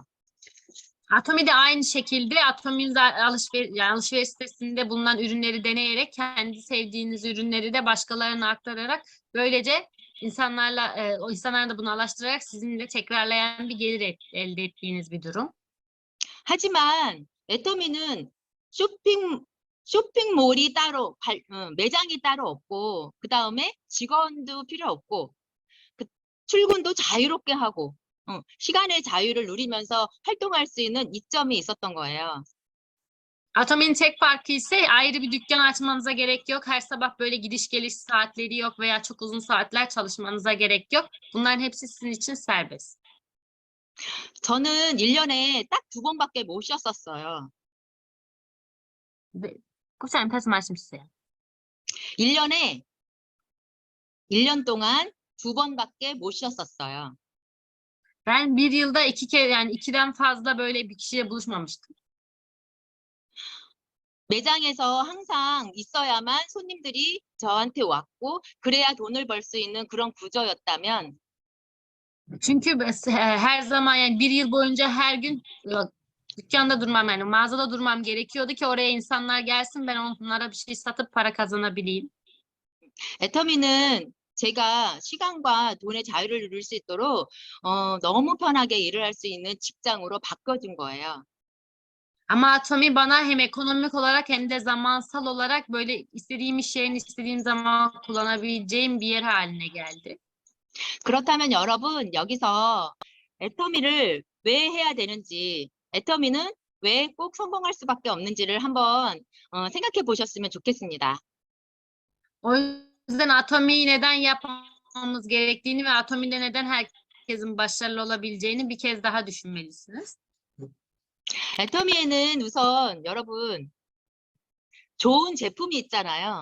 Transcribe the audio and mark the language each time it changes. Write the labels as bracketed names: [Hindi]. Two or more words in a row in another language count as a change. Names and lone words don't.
[Turkish] Atomi de aynı şekilde Atomi'nin alışveriş sitesinde bulunan ürünleri deneyerek kendi sevdiğiniz ürünleri de başkalarına aktararak böylece o insanlara da bunu ulaştırarak sizinle tekrarlayan bir gelir elde ettiğiniz bir durum. [Korean] 하지만 애터미는 쇼핑몰이 따로 매장이 따로 없고 그 다음에 직원도 필요 없고 출근도 자유롭게 hago 시간의 자유를 누리면서 활동할 수 있는 이점이 있었던 거예요. [Turkish] Atomi'nin tek farkı ise ayrı bir dükkan açmanıza gerek yok. Her sabah böyle gidiş geliş saatleri yok veya çok uzun saatler çalışmanıza gerek yok. Bunların hepsi sizin için serbest. [Korean] 저는 1년에 딱 2번밖에 못 쉬었었어요. Kucağım pes 말씀 주세요. 1년 동안 2번밖에 못 쉬었었어요. [Turkish] Ben bir yılda 2 kere yani 2'den fazla böyle bir kişiyle buluşmamıştım. [Korean] 매장에서 항상 있어야만 손님들이 저한테 왔고 그래야 돈을 벌 수 있는 그런 구조였다면 [Turkish] Çünkü her zaman yani bir yıl boyunca her gün dükkanda durmam yani mağazada durmam gerekiyordu ki oraya insanlar gelsin ben onlara bir şey satıp para kazanabileyim. [Korean] 애터미는 제가 시간과 돈의 자유를 누릴 수 있도록 너무 편하게 일을 할 수 있는 직장으로 바꿔준 거예요. [Turkish] Ama Atomi bana hem ekonomik olarak hem de zamansal olarak böyle istediğim iş yerini istediğim zaman kullanabileceğim bir yer haline geldi. [Korean] 그렇다면 여러분 여기서 애터미를 왜 해야 되는지, 애터미는 왜 꼭 성공할 수밖에 없는지를 한번 생각해 보셨으면 좋겠습니다. [Turkish] O yüzden Atomi'yi neden yapmamız gerektiğini ve Atomi'de neden herkesin başarılı olabileceğini bir kez daha düşünmelisiniz. [Korean] 애터미에는 우선 여러분 좋은 제품이 있잖아요.